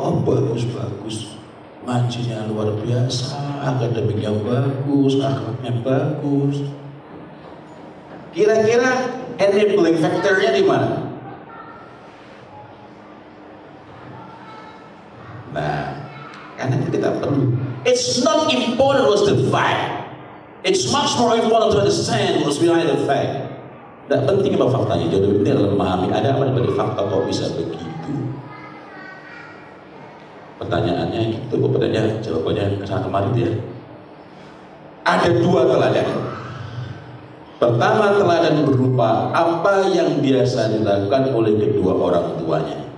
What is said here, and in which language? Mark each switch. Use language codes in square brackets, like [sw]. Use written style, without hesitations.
[id] Oh bagus, ngajinya luar biasa, akademiknya bagus, akhlaknya bagus. Kira-kira enabling factor-nya di mana? Nah, karena itu kita perlu. [en] It's not important what's the fact. It's much more important to understand what's behind the fact. [id] Tidak penting apa faktanya, jadi ini adalah memahami ada apa dari fakta kok bisa begitu. Pertanyaannya itu pertanyaan jawabannya kesana kemarin ya. Ada dua teladan. Pertama, teladan berupa apa yang biasa dilakukan oleh kedua orang tuanya.